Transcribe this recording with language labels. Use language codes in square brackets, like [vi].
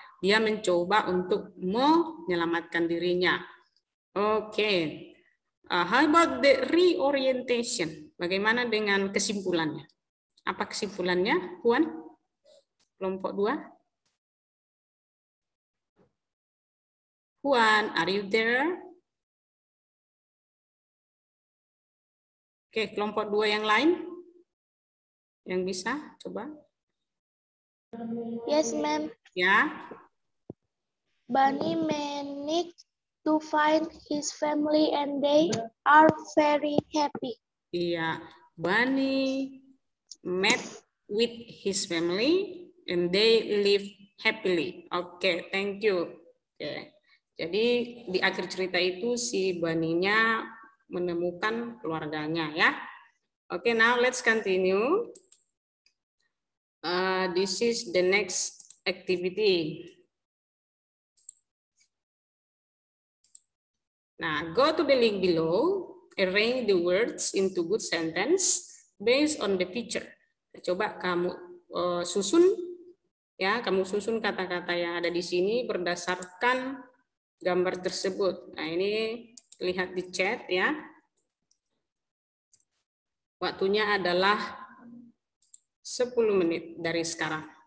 [id] Dia mencoba untuk menyelamatkan dirinya. Oke. [en] How about the reorientation? [id] Bagaimana dengan kesimpulannya? Apa kesimpulannya, Puan? Kelompok 2. [en] Puan, are you there? [id] Oke, kelompok 2 yang lain? Yang bisa, coba. [en] Yes, ma'am. [id] Ya. [en] Bunny managed to find his family and they are very happy. Iya, Bunny met with his family and they live happily. Oke, thank you. Oke. [id] Jadi di akhir cerita itu si Bunny-nya menemukan keluarganya ya. [en] Oke, now let's continue. This is the next activity. Nah, go to the link below. Arrange the words into good sentence based on the picture. [id] Coba kamu susun ya, kamu susun kata-kata yang ada di sini berdasarkan gambar tersebut. Nah, ini lihat di chat ya. Waktunya adalah 10 menit dari sekarang.